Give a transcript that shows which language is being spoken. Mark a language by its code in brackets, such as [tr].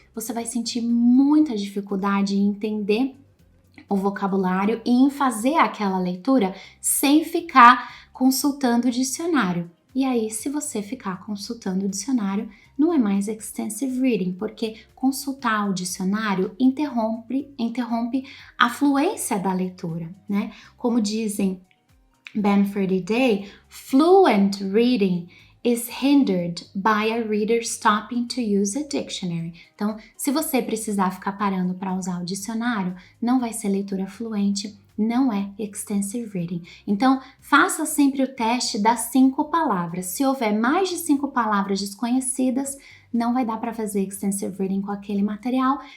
[pt] Você vai sentir muita dificuldade em entender o vocabulário e em fazer aquela leitura sem ficar consultando o dicionário. E aí, se você ficar consultando o dicionário, não é mais extensive reading, porque consultar o dicionário interrompe a fluência da leitura, né? Como dizem [en] Benford e Day, fluent reading is hindered by a reader stopping to use a dictionary. [pt] Então, se você precisar ficar parando para usar o dicionário, não vai ser leitura fluente, não é extensive reading. Então, faça sempre o teste das 5 palavras. Se houver mais de 5 palavras desconhecidas, não vai dar para fazer extensive reading com aquele material.